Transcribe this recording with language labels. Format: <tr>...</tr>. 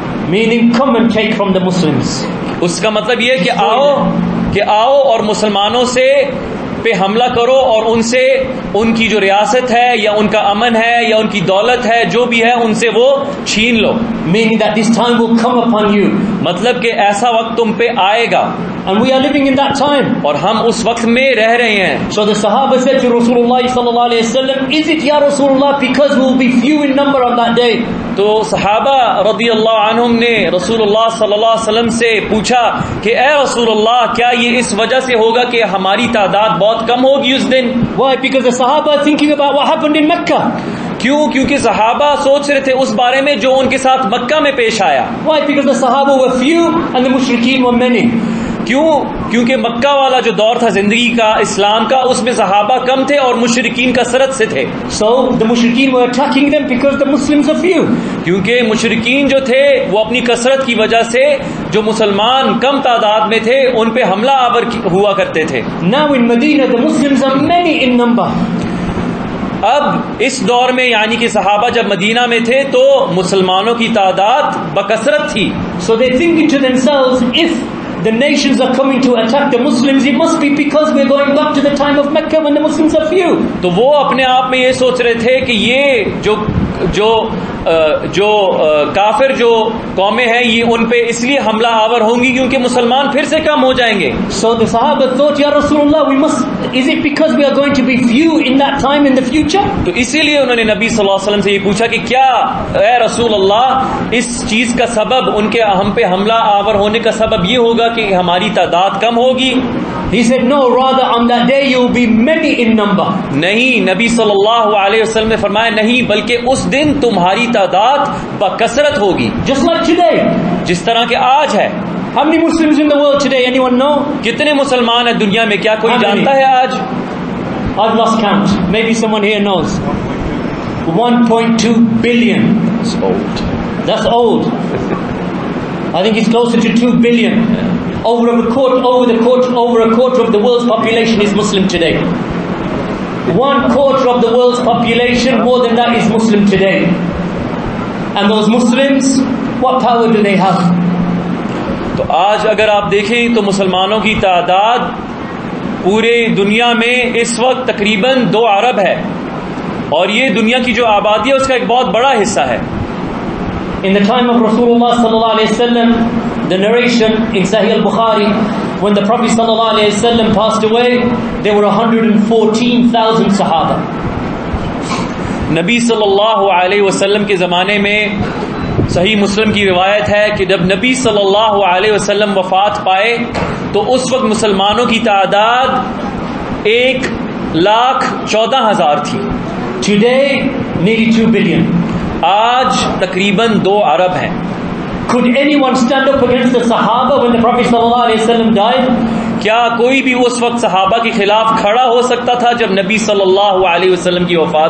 <en>Meaning come and take from the Muslims.</en> <ur>اس کا مطلب یہ کہ آؤ اور مسلمانوں سے پہ حملہ کرو اور ان سے ان کی جو ریاست ہے یا ان کا امن ہے یا ان کی دولت ہے جو بھی ہے ان سے وہ چھین لو۔</ur> <en>Meaning that this time will come upon you.</en> <ur>مطلب کہ ایسا وقت تم پہ آئے گا،</ur> <en>And we are living in that time.</en> <ur>اور ہم اس وقت میں رہ رہے ہیں۔</ur> <en>So the Sahaba said to Rasulullah sallallahu alaihi wasallam, is it ya Rasulullah because we will be few in number on that day?</en> <ur>تو صحابہ رضی اللہ عنہم نے رسول اللہ صلی اللہ علیہ وسلم سے پوچھا کہ اے رسول اللہ کیا یہ اس وجہ سے ہوگا کہ ہماری تعداد بہت کم ہوگی اس دن؟</ur> <en>Why? Because the Sahaba are thinking about what happened in Mecca.</en> <ur>کیونکہ صحابہ سوچ رہے تھے اس بارے میں جو ان کے ساتھ مکہ میں پیش آیا۔</ur> <en>Why? Because the Sahaba were few and the mushrikeen were many.</en> <ur>کیونکہ مکہ والا جو دور تھا زندگی کا اسلام کا، اس میں صحابہ کم تھے اور مشرکین کثرت سے تھے۔</ur> <en>So the mushrikeen were attacking them because the Muslims are few.</en> <ur>کیونکہ مشرکین جو تھے وہ اپنی کثرت کی وجہ سے جو مسلمان کم تعداد میں تھے ان پہ حملہ آور ہوا کرتے تھے۔</ur> <en>Now in Medina the Muslims are many in number.</en> <ur>اب اس دور میں یعنی کہ صحابہ جب مدینہ میں تھے تو مسلمانوں کی تعداد بکثرت تھی۔</ur> <en>So they thinking to themselves, if the nations are coming to attack the Muslims, it must be because we're going back to the time of Mecca when the Muslims are few.</en> <ur>تو وہ اپنے آپ میں یہ سوچ رہے تھے کہ یہ جو کافر جو قومیں ہیں یہ ان پہ اس لیے حملہ آور ہوں گی کیونکہ مسلمان پھر سے کم ہو جائیں گے۔</ur> <en>So the Sahaba thought, Ya Rasulullah, is it because we are going to be few in that time in the future?</en> <ur>تو اسی لیے انہوں نے نبی صلی اللہ علیہ وسلم سے یہ پوچھا کہ کیا اے رسول اللہ اس چیز کا سبب ان کے ہم پہ حملہ آور ہونے کا سبب یہ ہوگا کہ ہماری تعداد کم ہوگی؟</ur> <en>He said, no, rather on that day you will be many in number.</en> <ur>نہیں، نبی صلی اللہ علیہ وسلم نے فرمایا نہیں، بلکہ اس دن تمہاری تعداد بکثرت ہوگی،</ur> <en>Just like today.</en> <ur>جس طرح کہ آج ہے۔</ur> <en>How many Muslims in the world today? Anyone know?</en> <ur>کتنے مسلمان ہیں دنیا میں؟ کیا کوئی جانتا ہے آج؟</ur> <en>I've lost count. Maybe someone here knows. 1.2 billion. That's old. That's old. I think it's closer to 2 billion. Over a quarter of the world's population is Muslim today. 1/4 of the world's population, more than that, is Muslim today. And those Muslims, what power do they have?</en> <ur>تو آج اگر آپ دیکھیں تو مسلمانوں کی تعداد پورے دنیا میں اس وقت تقریباً 2 ارب ہے، اور یہ دنیا کی جو آبادی ہے اس کا ایک بہت بڑا حصہ ہے۔</ur> <en>In the time of Rasulullah sallallahu alaihi wasallam, the narration in Sahih al-Bukhari, when the Prophet sallallahu alaihi wasallam passed away, there were 114,000 Sahaba.</en> <ur>نبی صلی اللہ علیہ وسلم کے زمانے میں صحیح مسلم کی روایت ہے کہ جب نبی صلی اللہ علیہ وسلم وفات پائے تو اس وقت مسلمانوں کی تعداد 1,14,000 تھی۔</ur> <en>Today, nearly 2 billion.</en> <ur>آج تقریباً 2 ارب ہیں۔</ur> <en>Could anyone stand up against the Sahaba when the Prophet sallallahu alaihi wasallam died?</en> <ur>کیا کوئی بھی اس وقت صحابہ کے خلاف کھڑا ہو سکتا تھا جب نبی صلی اللہ علیہ وسلم کی وفات</ur>